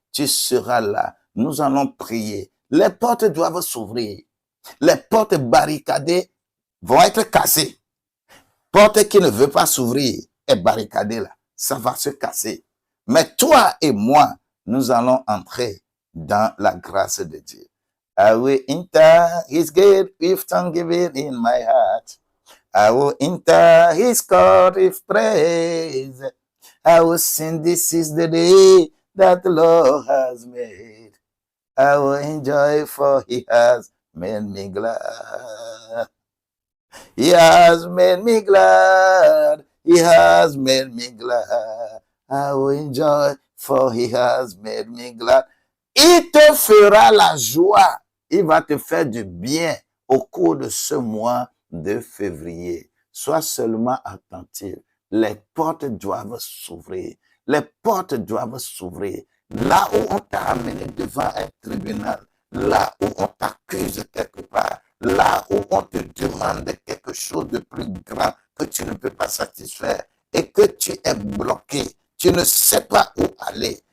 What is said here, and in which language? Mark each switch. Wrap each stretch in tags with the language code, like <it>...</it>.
<fr>Tu seras là. Nous allons prier. Les portes doivent s'ouvrir. Les portes barricadées vont être cassées. Porte qui ne veut pas s'ouvrir est barricadée là. Ça va se casser. Mais toi et moi, nous allons entrer dans la grâce de Dieu.</fr> <en>I will enter his gate with thanksgiving in my heart. I will enter his court with praise. I will sing, this is the day that the Lord has made. I will enjoy, for he has made me glad. He has made me glad. He has made me glad. I will enjoy, for he has made me glad.</en> <fr>Il te fera la joie. Il va te faire du bien au cours de ce mois de février. Sois seulement attentif. Les portes doivent s'ouvrir. Les portes doivent s'ouvrir. Là où on t'a amené devant un tribunal, là où on t'accuse quelque part, là où on te demande quelque chose de plus grand que tu ne peux pas satisfaire et que tu es bloqué, tu ne sais pas où aller.</fr>